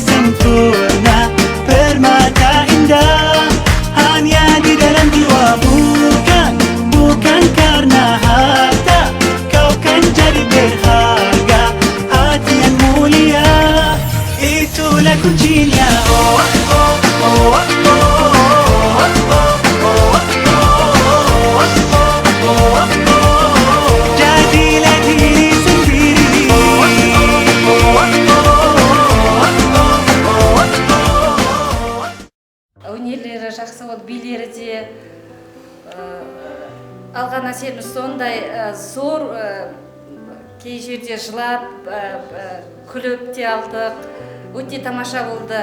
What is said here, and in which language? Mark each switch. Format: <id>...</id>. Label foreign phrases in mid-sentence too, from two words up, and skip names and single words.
<id>sempurna permata indah hanya di dalam jiwa bukan karena harta kau kan jadi berharga hati yang mulia itulah kuncinya jadilah diri sendiri</id> <kk>өнерлері жақсы болды, билері де алған әсеріміз сондай зор, кей жерде жылап, күліп те алдық, өте тамаша болды.</kk>